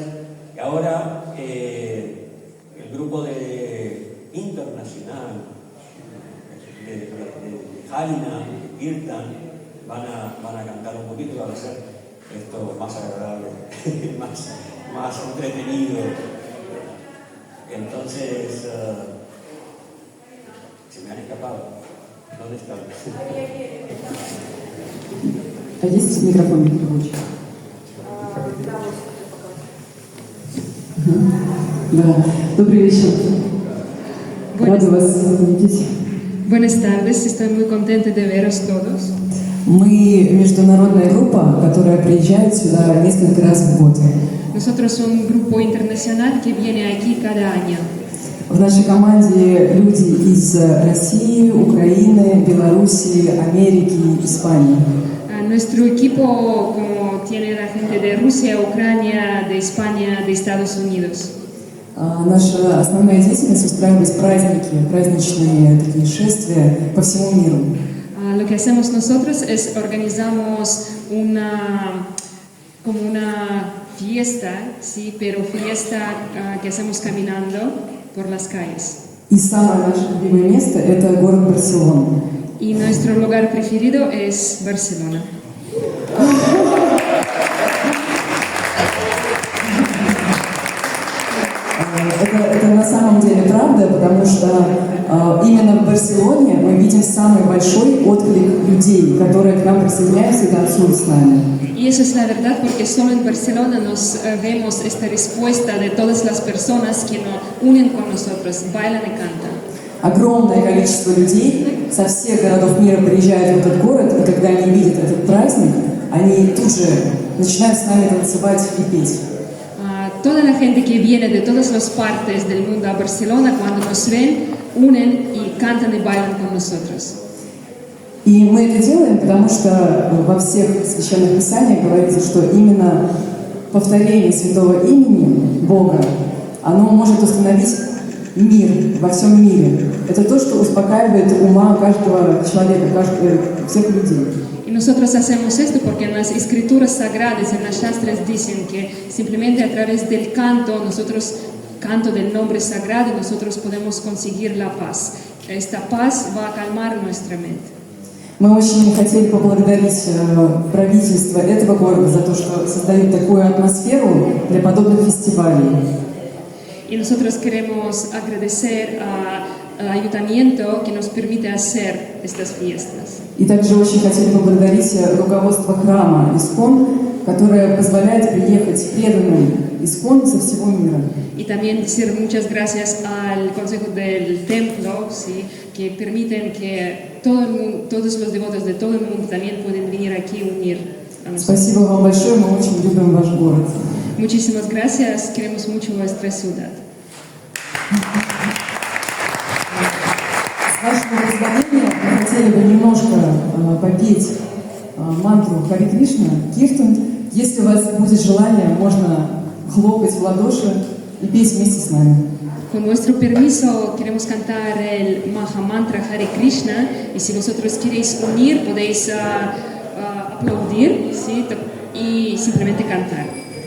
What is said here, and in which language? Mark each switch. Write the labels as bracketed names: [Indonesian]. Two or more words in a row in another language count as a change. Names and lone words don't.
[Spanish] Y ahora el grupo internacional de Harina, de Kirtan, van a cantar un poquito para hacer esto más agradable, más entretenido. Entonces, se me han escapado. ¿Dónde están? [Russian] А есть микрофон рабочий? Да. Добрый вечер. Рада вас видеть. [Spanish] Buenas tardes, estoy muy contenta de veros todos. [Russian] Мы международная группа, которая приезжает сюда несколько раз в год. [Spanish] Nosotros somos un grupo internacional que viene aquí cada año. [Russian] В нашей команде люди из России, Украины, Белоруссии, Америки, Испании. [Spanish] Nuestro equipo como tiene la gente de Rusia, Ucrania, de España, de Estados Unidos. [Russian] Наша основная деятельность — устраивать праздники, праздничные такие шествия по всему миру. [Spanish] Lo que hacemos nosotros es organizamos como una fiesta, sí, pero fiesta que hacemos caminando por las calles. [Russian] И самое наше любимое место — это город Барселона. [Spanish] Y nuestro lugar preferido es Barcelona. [Russian] Это на самом деле правда, потому что именно в Барселоне мы видим самый большой отклик людей, которые к нам присоединяются и танцуют с нами. [Spanish] Y eso es la verdad porque solo en Barcelona nos vemos esta respuesta de todas las personas que nos unen con nosotros, bailan y cantan. [Russian] Огромное количество людей со всех городов мира приезжают в этот город, и когда они видят этот праздник, они тут же начинают с нами танцевать и петь. [Spanish] Toda la gente que viene de todas las partes del mundo a Barcelona, cuando nos ven, unen y cantan y bailan con nosotros. [Russian] И мы это делаем, потому что во всех священных писаниях говорится, что именно повторение святого имени Бога, оно может установить мир во всем мире. Это то, что успокаивает ума каждого человека, всех людей. [Spanish] Y nosotros hacemos esto porque en las escrituras sagradas, en las shastras, dicen que simplemente a través del canto, canto del nombre sagrado, nosotros podemos conseguir la paz. Esta paz va a calmar nuestra mente. [Russian] Мы очень хотели поблагодарить правительство этого города за то, что создают такую атмосферу для подобных фестивалей. [Spanish] Y nosotros queremos agradecer al ayuntamiento que nos permite hacer estas fiestas. [Russian] И также очень хотели поблагодарить руководство храма Искон, которое позволяет приехать преданным Искон со всего мира. [Spanish] Y también decir muchas gracias al Consejo del Templo, ¿sí? Que permiten que todos los devotos de todo el mundo también pueden venir aquí y unir a nosotros. [Russian] Спасибо вам большое, мы очень любим ваш город. [Spanish] Muchísimas gracias, queremos mucho nuestra ciudad. [Russian] С вашего позволения мы хотели бы немножко попеть мантру Хари Кришна, Киртан. Если у вас будет желание, можно хлопать в ладоши и петь вместе с нами. [Spanish] Con vuestro permiso queremos cantar el Maha Mantra Hare Krishna y si vosotros queréis unir podéis aplaudir, ¿sí? Y simplemente cantar.